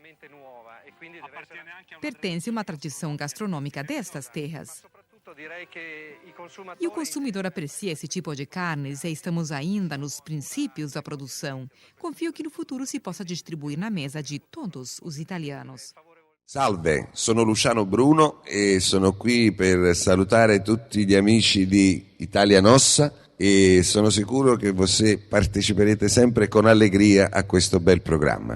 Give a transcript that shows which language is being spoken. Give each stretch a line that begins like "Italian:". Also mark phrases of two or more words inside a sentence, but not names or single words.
Portuguese: Pertence a uma tradição gastronômica destas terras. E o consumidor aprecia esse tipo de carnes e estamos ainda nos princípios da produção. Confio que no futuro
Italian: si possa
Portuguese: distribuir na mesa di todos os italianos.
Italian: Salve, sono Luciano Bruno e sono qui per salutare tutti gli amici di Italia Nossa e sono sicuro che voi parteciperete sempre con allegria a questo bel programma.